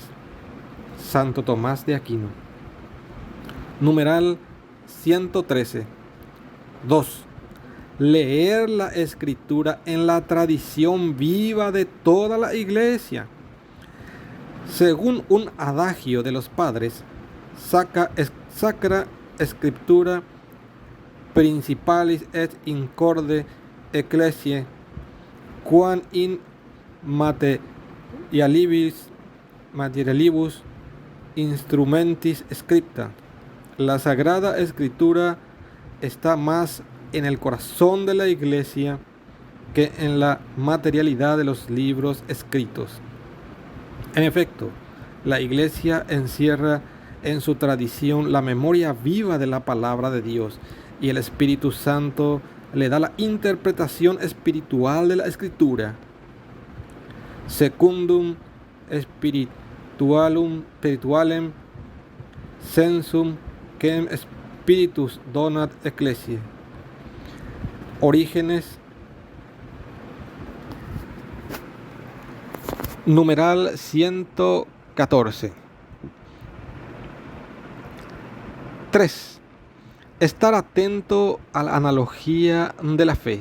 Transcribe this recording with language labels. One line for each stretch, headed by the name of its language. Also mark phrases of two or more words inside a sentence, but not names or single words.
Spanish: Santo Tomás de Aquino. Numeral 113. 2. Leer la Escritura en la tradición viva de toda la Iglesia. Según un adagio de los padres,
Latin: Sacra Scriptura principalis et incorde ecclesiae, quam in materialibus instrumentis scripta.
Spanish: La Sagrada Escritura está más en el corazón de la Iglesia que en la materialidad de los libros escritos. En efecto, la Iglesia encierra en su tradición la memoria viva de la palabra de Dios, y el Espíritu Santo le da la interpretación espiritual de la Escritura.
Latin: Secundum spiritualem sensum quem spiritus donat ecclesiae.
Spanish: Orígenes. Numeral 114. 3. Estar atento a la analogía de la fe.